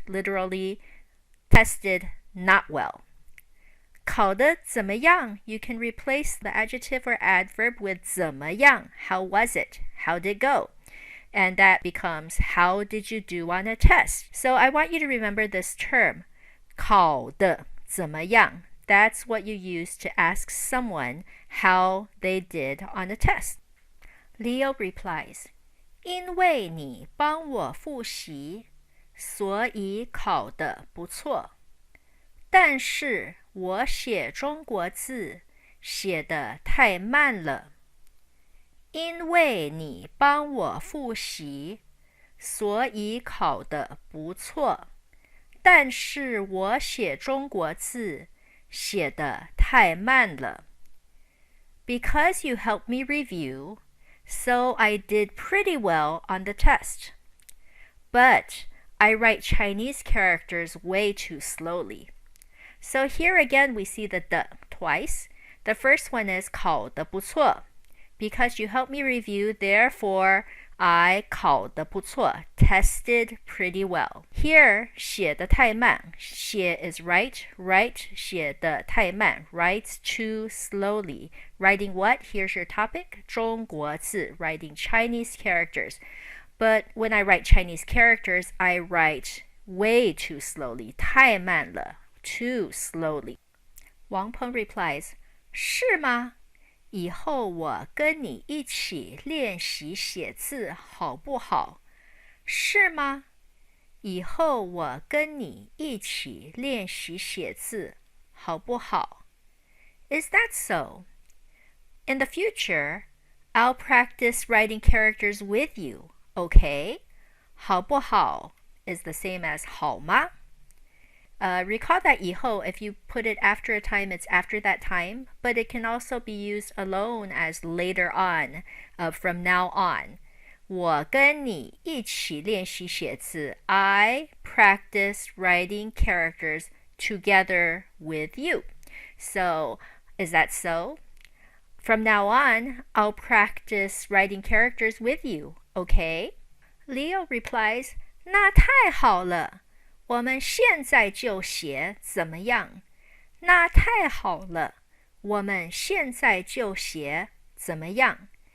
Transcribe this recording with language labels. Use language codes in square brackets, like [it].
[en] Literally, tested not well. [zh] 考得怎么样 [en] You can replace the adjective or adverb with 怎么样 How was it? How did it go? And that becomes how did you do on a test? So I want you to remember this term [zh] 考得怎么样 [en] That's what you use to ask someone how they did on a test. Leo replies, [zh] 因为你帮我复习所以考得不错但是我写中国字写得太慢了因为你帮我复习所以考得不错但是我写中国字写得太慢了 [en] Because you helped me review, so I did pretty well on the test. But I write Chinese characters way too slowly. So here again we see the twice. The first one is [zh] 考得不错 [en] Because you helped me review, therefore I 考得不错 tested pretty well. Here [zh] 写得太慢写 [en] is write [zh] 写得太慢 [en] writes too slowly. Writing what? Here's your topic. [zh] 中国字 [en] writing Chinese characters. But when I write Chinese characters, I write way too slowly. 太慢了 too slowly. Wang Peng replies, [zh] 是吗？以后我跟你一起练习写字好不好？是吗？以后我跟你一起练习写字好不好？ [en] Is that so? In the future, I'll practice writing characters with you, okay? [zh] 好不好 [en] is the same as [zh] 好吗？ [en] Recall that 以后, if you put it after a time, it's after that time, but it can also be used alone as later on, from now on. [zh] 我跟你一起练习写字 [en] I practice writing characters together with you. So, is that so? From now on, I'll practice writing characters with you, okay? Leo replies, [zh] 那太好了。我们现在就写怎么样？那太好了，我们现在就写怎么样？